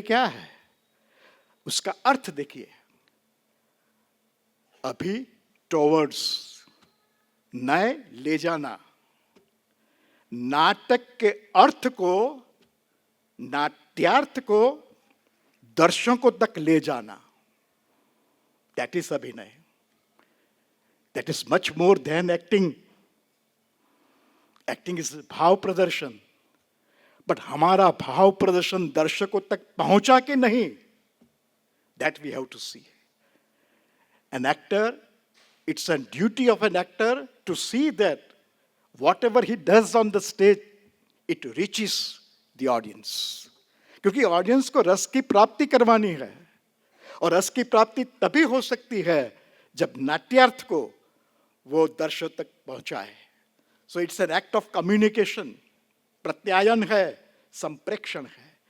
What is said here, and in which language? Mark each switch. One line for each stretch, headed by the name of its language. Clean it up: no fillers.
Hindi: क्या है उसका अर्थ? देखिए, अभी टॉवर्ड्स, नए ले जाना, नाटक के अर्थ को, नाट्यार्थ को दर्शकों तक ले जाना,
English: that is
Hindi: अभिनय।
English: That is much more than acting. Acting is भाव प्रदर्शन, but
Hindi: हमारा भाव प्रदर्शन दर्शकों तक पहुंचा कि नहीं,
English: That we have to see. An actor, it's a duty of an actor to see that whatever he does on the stage, it reaches the audience.
Hindi: क्योंकि ऑडियंस को रस की प्राप्ति करवानी है, और रस की प्राप्ति तभी हो सकती है जब नाट्यार्थ को वो दर्शक तक पहुंचाए।
English: So it's an act of communication.
Hindi: प्रत्यायन है, संप्रेक्षण है।